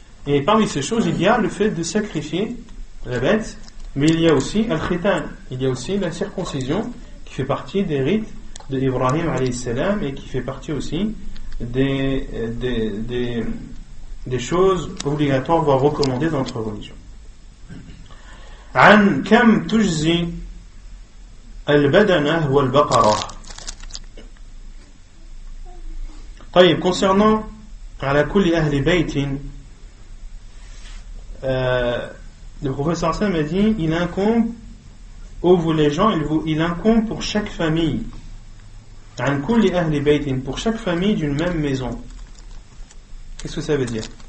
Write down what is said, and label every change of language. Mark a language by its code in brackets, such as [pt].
[fr] Et parmi ces choses, il y a le fait de sacrifier la bête. Mais il y a aussi al-khitan. Il y a aussi la circoncision qui fait partie des rites d'Ibrahim alayhi salam et qui fait partie aussi des choses obligatoires voire recommandées dans notre religion. [ar] عن كم تجزي البدنة والبقرة. [fr] طيب, concernant [ar] على كل أهل بيت, [fr] le professeur Sam a dit il incombe, ô vous les gens, il incombe pour chaque famille, [ar] عن كل أهل بيت, [fr] pour chaque famille d'une même maison. Qu'est-ce que ça veut dire?